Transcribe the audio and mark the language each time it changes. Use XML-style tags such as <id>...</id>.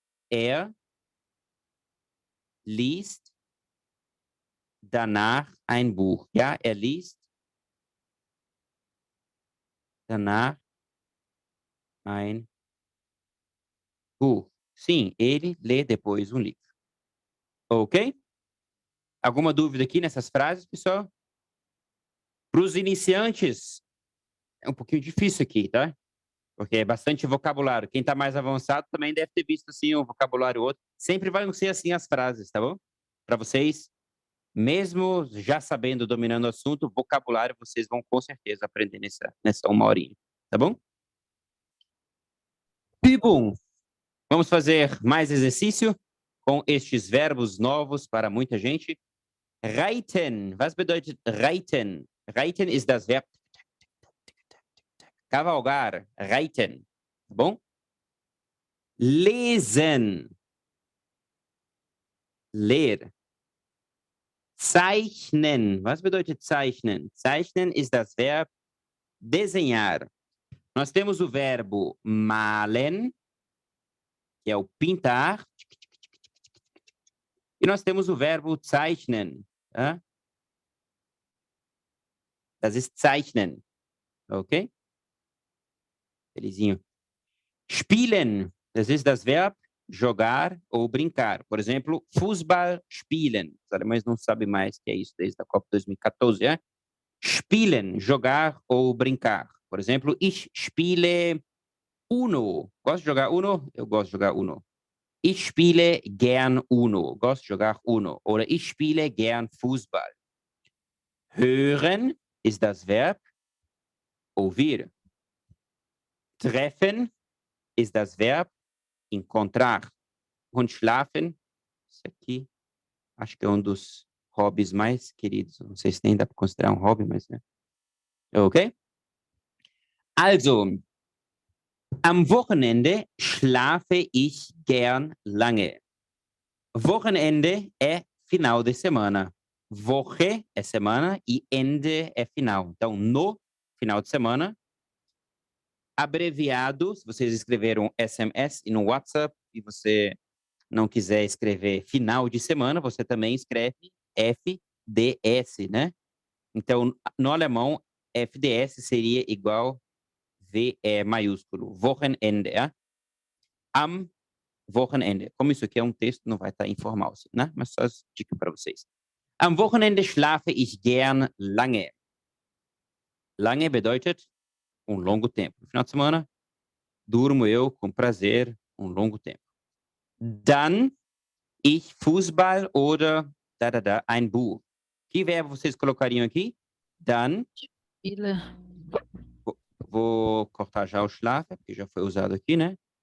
<de>Er liest danach ein Buch. Ja, er liest danach ein Buch.</de> <pt>Sim, ele lê depois um livro. Ok? Alguma dúvida aqui nessas frases, pessoal? Para os iniciantes, é um pouquinho difícil aqui, tá? Porque é bastante vocabulário. Quem está mais avançado também deve ter visto assim um vocabulário outro. Sempre vão ser assim as frases, tá bom? Para vocês, mesmo já sabendo, dominando o assunto, vocabulário vocês vão com certeza aprender nessa uma horinha, tá bom? Übung. Vamos fazer mais exercício com estes verbos novos para muita gente.</pt> <de>Reiten. Was bedeutet reiten? Reiten ist das Verb cavalgar. Reiten. Tá bom? Lesen. Ler. Zeichnen. Was bedeutet zeichnen? Zeichnen ist das Verb desenhar.</de> <pt>Nós temos o verbo malen, que é o pintar. E nós temos o verbo zeichnen. Tá?</pt> <de>Das ist zeichnen. Ok? Felizinho. Spielen. Das ist das Verb</de> <pt>jogar ou brincar. Por exemplo,</pt> <de>Fußball spielen.</de> <pt>Os alemães não sabem mais o que é isso desde a Copa 2014, é? Spielen, jogar ou brincar. Por exemplo,</pt> <de>ich spiele Uno.</de> <pt>Gosto de jogar Uno? Eu gosto de jogar Uno.</pt> <de>Ich spiele gern Uno.</de> <pt>Gosto de jogar Uno.</pt> <de>Oder ich spiele gern Fußball. Hören ist das Verb ouvir. Treffen ist das Verb encontrar. Und schlafen,</de> <pt>isso aqui, Acho que é um dos hobbies mais queridos. Não sei se nem dá para considerar um hobby, mas né. Ok?</pt> <de>Also, am Wochenende schlafe ich gern lange.</de> <pt>Wochenende é final de semana. Woche é semana e Ende é final. Então, no final de semana, abreviado, se vocês escreveram SMS e no WhatsApp e você não quiser escrever final de semana, você também escreve FDS, né? Então, no alemão, FDS seria igual VE maiúsculo.</pt> <de>Wochenende, ja? Am Wochenende.</de> <pt>Como isso aqui é um texto, não vai estar informal, né? Mas só as dicas para vocês.</pt> <de>Am Wochenende schlafe ich gern lange. Lange bedeutet</de> <pt>longo tempo. No final de semana, durmo eu com prazer longo tempo.</pt> <de>Dann ich Fußball oder ein Buch.</de> <pt>Que verbo vocês colocariam aqui?</pt> <de>Dann. Spiele.</de> <pt>Vou cortar já o schlafe, porque já foi usado aqui, né?</pt>